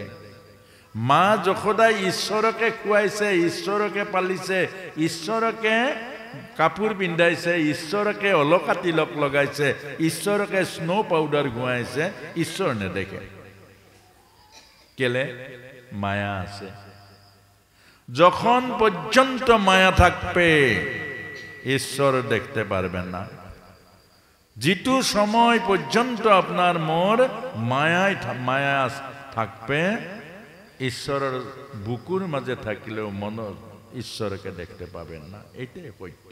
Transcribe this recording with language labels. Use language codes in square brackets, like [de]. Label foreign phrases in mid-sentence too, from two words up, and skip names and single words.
[as] মা যশোদাই ঈশ্বৰকে খুৱাইছে, ঈশ্বৰকে পালিছে, ঈশ্বৰকে কাপোৰ পিন্ধাইছে, ঈশ্বৰকে অলকা তিলক লগাইছে, ঈশ্বৰকে স্নো পাউডাৰ ঘুৱাইছে, ঈশ্বৰ নেদেখে। কেলে? মায়া আছে। [bn] যখন পর্যন্ত মায়া থাকবে ঈশ্বর দেখতে পারবেন না। যেটো সময় পর্যন্ত আপনার মোর মায়া থাকবে ঈশ্বরের বুকুর মাঝে থাকলেও মন ঈশ্বরকে দেখতে পাবেন না, এটাই সত্য।